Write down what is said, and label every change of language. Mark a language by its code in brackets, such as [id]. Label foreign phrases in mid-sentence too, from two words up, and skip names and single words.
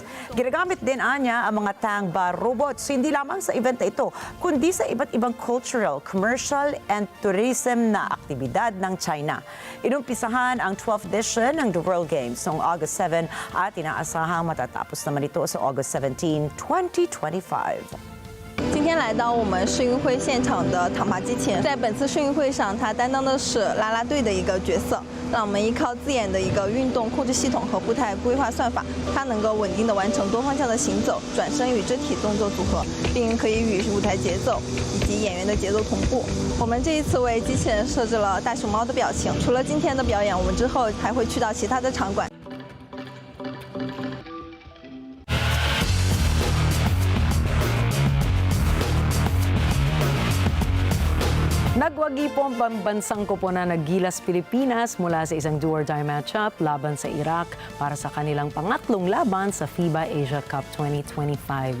[tl] Ginagamit din, anya, ang mga Tangba robots hindi lamang sa event na ito, kundi sa iba't ibang [en] cultural, commercial, and tourism [tl] na aktibidad ng China. Inumpisahan ang 12th edition ng The World Games noong August 7 at inaasahang matatapos naman ito sa August 17, 2025. [zh] 今天来到我们世运会现场的躺爬机前，在本次世运会上，它担当的是啦啦队的一个角色。让我们依靠自研的一个运动控制系统和步态规划算法，它能够稳定地完成多方向的行走、转身与肢体动作组合，并可以与舞台节奏以及演员的节奏同步。我们这一次为机器人设置了大熊猫的表情。除了今天的表演，我们之后还会去到其他的场馆。 [tl] Nagwagi po ang pambansang koponan ng Gilas, Pilipinas mula sa isang [en] do-or-die matchup [tl] laban sa Iraq para sa kanilang pangatlong laban sa FIBA Asia Cup 2025.